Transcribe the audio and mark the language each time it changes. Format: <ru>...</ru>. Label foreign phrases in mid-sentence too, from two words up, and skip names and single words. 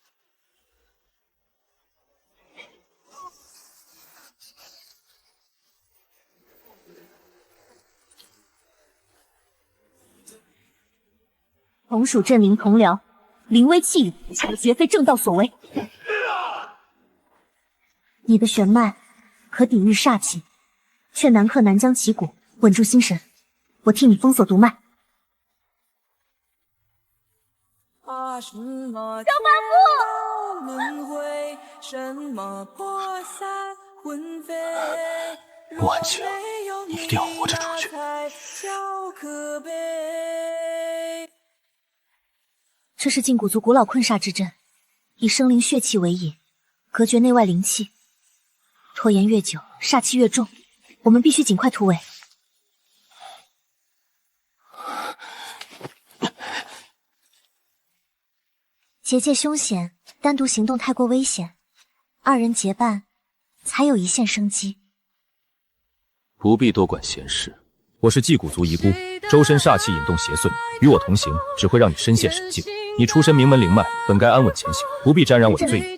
<zh>同屬鎮靈同僚，臨危棄武，絕非正道所為。你的玄脈可抵禦煞氣，卻難克南疆奇蠱，穩住心神。我替你封鎖毒脈。小八父！婉清，你一定要活着出去。这是禁蛊族古老困煞之阵，以生灵血气为引，隔绝内外灵气。拖延越久，煞气越重，我们必须尽快突围。结界凶险，单独行动太過危險，二人結伴才有一線生機。不必多管閒事。我是祭古族遺孤，周身煞氣引動邪祟，與我同行只會讓你身陷神境。你出身名門靈脈，本該安穩前行，不必沾染我的罪孽。</zh>